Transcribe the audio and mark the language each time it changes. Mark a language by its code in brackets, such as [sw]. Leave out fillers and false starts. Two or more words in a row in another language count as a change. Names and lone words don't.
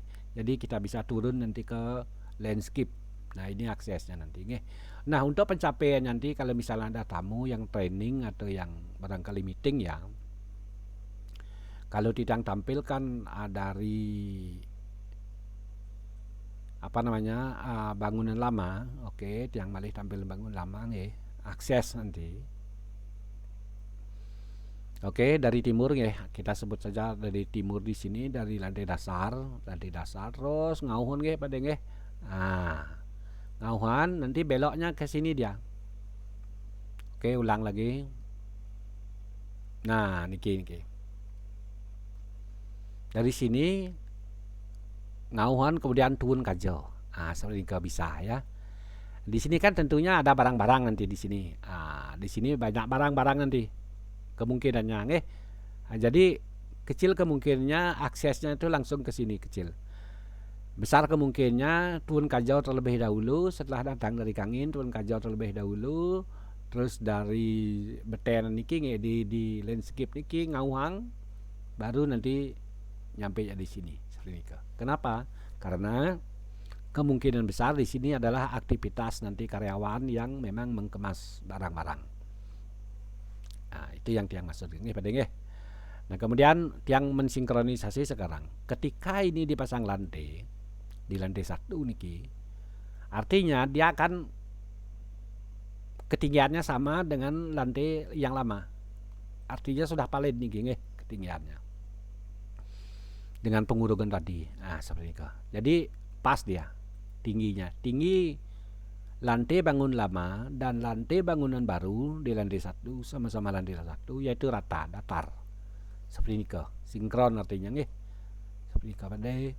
[id] Jadi kita bisa turun nanti ke landscape. Nah, ini aksesnya nanti nggih. Nah, untuk pencapaian nanti kalau misalnya ada tamu yang training atau yang barangkali meeting ya. Kalau Titiang tampilkan dari bangunan lama, oke, [ban] Titiang malih [id] tampil bangunan lama nggih, akses nanti. Oke, dari timur nggih, kita sebut saja dari timur di sini dari lantai dasar terus [ban] ngauhun nggih [id] Pade nggih. Ngauhan nanti beloknya ke sini dia. Oke, ulang lagi. Nah, niki. Dari sini ngauhan kemudian turun kajo. Seperti ini bisa ya. Di sini kan tentunya ada barang-barang nanti di sini. Di sini banyak barang-barang nanti. Kemungkinannya nggih. Jadi kecil kemungkinannya aksesnya itu langsung ke sini kecil. Besar kemungkinannya turun kajau terlebih dahulu, setelah datang dari Kangin turun kajau terlebih dahulu, terus dari [ban] beten niki [id] di landscape [ban] niki ngauhang, [id] baru nanti nyampe di sini seperti itu. Kenapa? Karena kemungkinan besar di sini adalah aktivitas nanti karyawan yang memang mengemas barang-barang. Itu yang Tiang maksud ini Pade nggih. Nah, kemudian Tiang mensinkronisasi sekarang. Ketika ini dipasang lantai di lantai 1 niki, artinya dia akan ketinggiannya sama dengan lantai yang lama. Artinya sudah palet [ban] niki nggih [id] ketinggiannya. dengan pengurungan tadi. Nah, seperti itu. Jadi pas dia tingginya. Tinggi lantai bangun lama dan lantai bangunan baru di lantai 1 sama-sama lantai 1 yaitu rata, datar. Seperti ini ke. Sinkron artinya nggih. Seperti itu Pak De.